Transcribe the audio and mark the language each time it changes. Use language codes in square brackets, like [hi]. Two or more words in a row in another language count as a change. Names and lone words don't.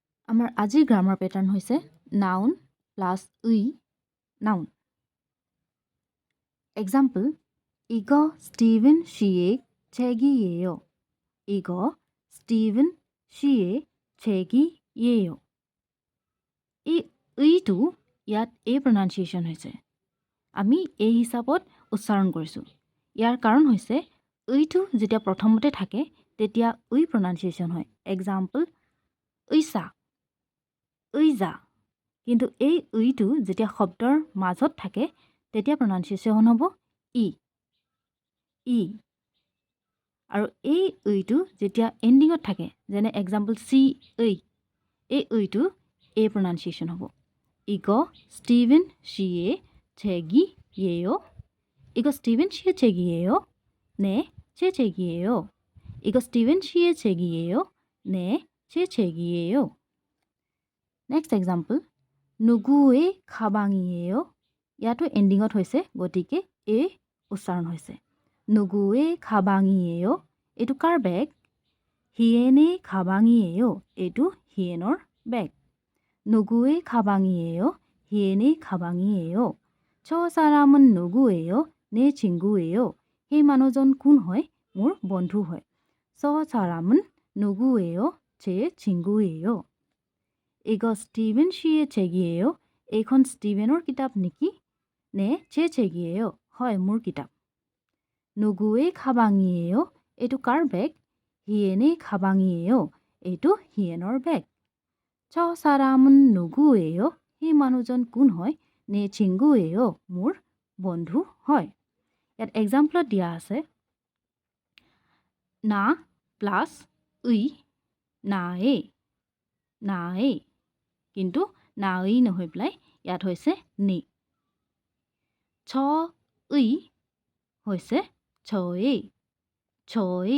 [as] আমাৰ আজিৰ [en] grammar pattern [as] হৈছে [en] noun plus [as] উই নাউন। এক্সাম্পল, [ko] 이거 스티븐 씨의 책이에요. 이거 스티븐 씨의 책이에요. [as] এই উইটো ইয়াত এই প্ৰনাউন্সিয়েশ্যন হৈছে। আমি এই হিচাপত উচ্চাৰণ কৰিছোঁ। ইয়াৰ কাৰণ হৈছে উইটো যেতিয়া প্ৰথমতে থাকে তেতিয়া উই প্ৰনাউন্সিয়েশ্যন হয়। এক্সাম্পল, [ko] 의사, 의자. [as] কিন্তু এই উইটো যেতিয়া শব্দৰ মাজত থাকে তেতিয়া প্ৰনাউন্সিয়েশ্যন হ'ব ই, ই। আৰু এই উইটো যেতিয়া এণ্ডিঙত থাকে, যেনে এক্সাম্পল [ko] 씨의, [as] এই উইটো এই প্ৰনাউন্সিয়েশ্যন হ'ব। [ko] 이거 스티븐 씨의 책이에요. 이거 스티븐 씨의 책이에요. 네, 제 책이에요. 이거 스티븐 씨의 책이에요. 네, 제 책이에요. [en] next example, [ko] 누구의 가방이에요. [as] ইয়াতো এণ্ডিঙত হৈছে, গতিকে এই উচ্চাৰণ হৈছে। [ko] 누구의 가방이에요. [as] এইটো কাৰ বেগ? [ko] 희연의 가방이에요. [as] এইটো হিয়েনৰ বেগ। [ko] 누구의 가방이에요. হিয়েনে 가방이에요. 저 사람은 누구예요? 내 친구예요. [as] সেই মানুহজন কোন হয়? মোৰ বন্ধু হয়। [ko] 저 사람은 누구예요? 제 친구예요. 이거 스티븐 씨의 책이에요. [as] এইখন ষ্টিভেনৰ কিতাপ নেকি? [ko] 네 제 책이에요. [as] হয়, মোৰ কিতাপ। [ko] 누구의 가방이에요. [as] এইটো কাৰ বেগ? [ko] 희연의 가방이에요. [as] এইটো হিয়েনৰ বেগ। [ko] 저 사람은 누구예요? [as] সেই মানুহজন কোন হয়? [ko] 내 친구예요. [as] মোৰ বন্ধু হয়। ইয়াত এক্সাম্পলত দিয়া আছে না প্লাছ উই, [ko] 나의, 나의. [as] কিন্তু নাই নহৈ পেলাই ইয়াত হৈছে নি। ছ উই হৈছে [ko] 저의, 저의.